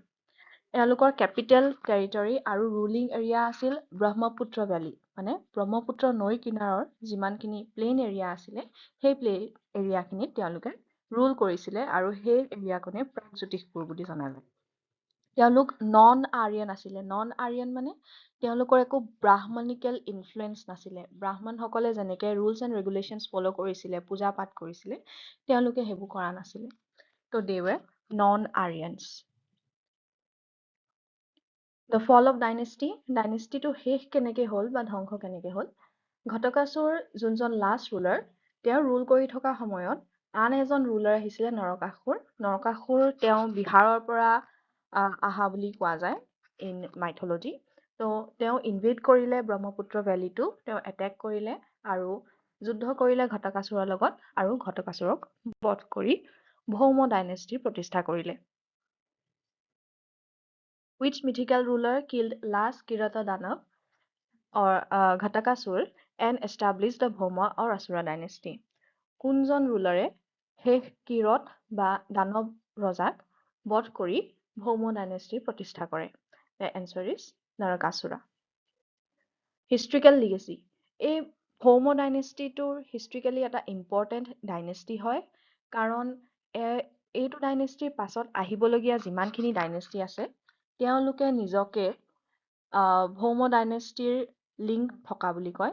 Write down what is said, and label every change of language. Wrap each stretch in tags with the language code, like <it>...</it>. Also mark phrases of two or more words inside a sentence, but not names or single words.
<as>এওঁলোকৰ</as> <en>capital territory</en> <as>আৰু</as> <en>ruling area</en> <as>আছিল ব্ৰহ্মপুত্ৰ ভেলী, মানে ব্ৰহ্মপুত্ৰ নৈৰ কিনাৰৰ যিমানখিনি</as> <en>plain area</en> <as>আছিলে সেই</as> <en>plain area-khinit</en> <as>তেওঁলোকে ৰুল কৰিছিলে আৰু সেই এৰিয়াখনে প্ৰাগজ্যোতিষপুৰ বুলি জনা যায়। তেওঁলোক</as> <en>non Aryan</en> <as>আছিলে।</as> <en>non Aryan</en> <as>মানে তেওঁলোকৰ একো</as> <en>Brahmanical influence</en> <as>নাছিলে। ব্ৰাহ্মণসকলে যেনেকৈ</as> <en>rules and regulations follow'</en> <as>কৰিছিলে, পূজা পাঠ কৰিছিলে, তেওঁলোকে সেইবোৰ কৰা নাছিলে।</as> <en>তো they were non Aryans. The fall of dynasty,</en> <as>ডাইনেষ্টিটো শেষ কেনেকৈ হ'ল বা ধ্বংস কেনেকৈ হ'ল? ঘটকাসুৰ যোনজন</as> <en>last ruler,</en> <as>তেওঁ ৰুল কৰি থকা সময়ত আন এজন ৰুলাৰ আহিছিলে নৰকাসুৰ। নৰকাসুৰ তেওঁ বিহাৰৰ পৰা আহা বুলি কোৱা যায়</as> <en>in mythology.</en> <as>তো তেওঁ ইনভেড কৰিলে ব্ৰহ্মপুত্ৰ ভেলীটো, তেওঁ এটেক কৰিলে আৰু যুদ্ধ কৰিলে ঘটকাসুৰৰ লগত আৰু ঘটকাসুৰক বধ কৰি ভৌম ডাইনেষ্টি প্ৰতিষ্ঠা কৰিলে।</as> <en>Which mythical ruler killed last Kirata Danav or Ghatakasur and established the Bhoma or Asura dynasty?</en> <as>কোনজন ৰুলাৰে শেষ কিৰত বা দানৱ ৰজাক বধ কৰি ভৌম ডাইনেষ্টি প্ৰতিষ্ঠা কৰে?</as> <en>The answer is Narakasura. historical legacy.</en> <as>এই ভৌম ডাইনেষ্টিটোৰ হিষ্ট্ৰিকেলি এটা</as> <en>important dynasty</en> <as>হয়, কাৰণ এইটো ডাইনেষ্টিৰ পাছত আহিবলগীয়া যিমানখিনি ডাইনেষ্টি আছে তেওঁলোকে নিজকে ভৌম ডাইনেষ্টিৰ লিংক থকা বুলি কয়।</as>